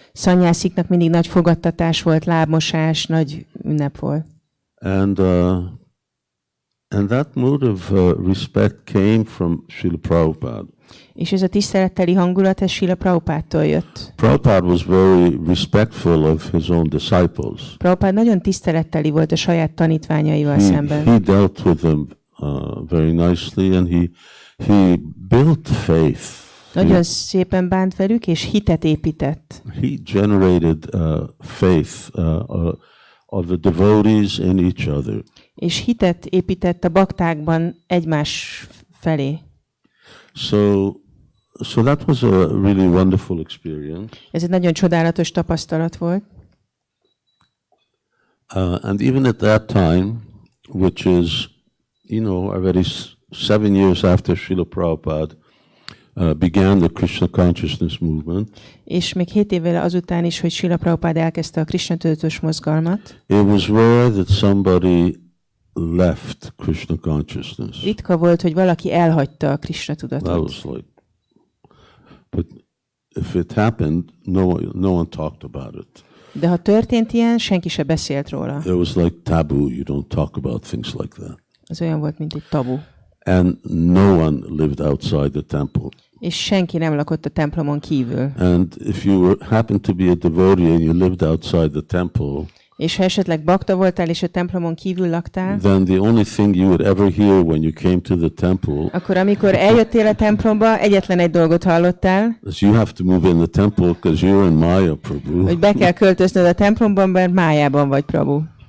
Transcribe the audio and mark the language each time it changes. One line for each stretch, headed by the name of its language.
Hungarian: Szanyásziknak mindig nagy fogadtatás volt, lábmosás, nagy ünnep volt.
English: And that mood of respect came from Srila Prabhupada.
Hungarian: És ez a tiszteletteli hangulat, ez Srila Prabhupádtól jött.
English: Prabhupada was very respectful of his own disciples.
Hungarian: Prabhupád nagyon tiszteletteli volt a saját tanítványaival szemben.
English: He dealt with them very nicely, and he built faith.
Hungarian: Nagyon szépen bánt velük, és hitet épített.
English: He generated faith of the devotees in each other.
Hungarian: És hitet épített a baktákban egymás felé.
English: So that was a really wonderful experience.
Hungarian: Ez egy nagyon csodálatos tapasztalat volt.
English: And even at that time, which is, already 7 years after Srila Prabhupada began the Krishna consciousness movement.
Hungarian: És még 7 évvel azután is, hogy Srila Prabhupada elkezdte a Krishna tudatos mozgalmat.
English: It was rare that somebody left Krishna consciousness.
Hungarian: Ritka volt, hogy valaki elhagyta a Krishna tudatot.
English: That was like, but if it happened, no one talked about it.
Hungarian: De ha történt ilyen, senki se beszélt róla.
English: It was like taboo. You don't talk about things like that.
Hungarian: Az olyan volt, mint egy tabu.
English: And no one lived outside the temple.
Hungarian: És senki nem lakott a templomon kívül.
English: And if you happened to be a devotee and you lived outside the temple,
Hungarian: és ha esetleg bakta voltál és a templomon kívül laktál,
English: then the only thing you would ever hear when you came to the temple,
Hungarian: akkor amikor eljöttél a templomba, egyetlen egy dolgot hallottál,
English: is you have to move in the temple because you're in Maya, Prabhu.
Hungarian: hogy be kell költöznöd a templomban, mert Májában vagy, Prabhu.